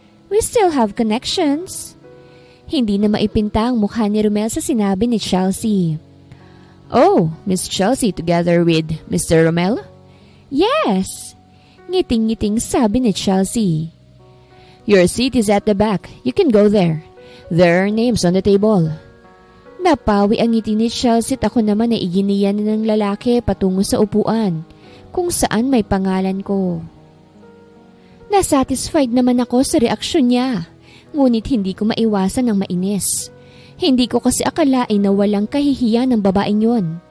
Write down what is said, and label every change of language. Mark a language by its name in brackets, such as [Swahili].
[English] "We still have connections." [Filipino] Hindi na maipinta ang mukha ni Romel sa sinabi ni Chelsea. [English] "Oh, Miss Chelsea together with Mr. [Filipino] Romel?" "Yes." Ngiting-ngiting sabi ni Chelsea. [English] "Your seat is at the back. You can go there. There are names on the table." [Filipino] Napawi ang ngiti ni Chelsea at ako naman ay iginiyan ng lalaki patungo sa upuan kung saan may pangalan ko. Nasatisfied naman ako sa reaksyon niya, ngunit hindi ko maiwasan ng mainis. Hindi ko kasi akalain na walang kahihiyan ng babaeng yon.